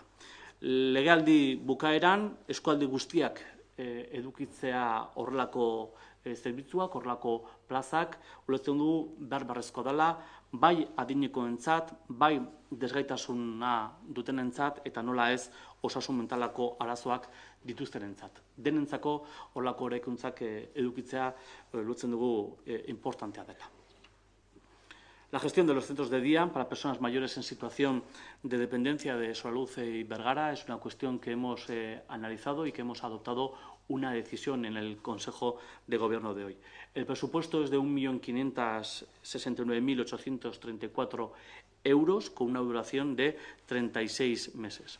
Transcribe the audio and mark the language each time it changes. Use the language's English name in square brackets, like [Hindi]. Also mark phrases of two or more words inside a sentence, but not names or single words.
[Basque] Legealdi bukaeran, eskualdi guztiak edukitzea horrelako zerbitzuak, horrelako plazak, ulertzen dugu behar beharrezkoa dela, bai adinekoentzat, bai desgaitasuna dutenentzat, eta nola ez osasun mentalako arazoak dituztenentzat. Denentzako horrelako eraikuntzak edukitzea ulertzen dugu importantea dela. [Spanish] La gestión de los centros de día para personas mayores en situación de dependencia de Soraluce y Bergara es una cuestión que hemos analizado y que hemos adoptado una decisión en el Consejo de Gobierno de hoy. El presupuesto es de 1.569.834 euros con una duración de 36 meses.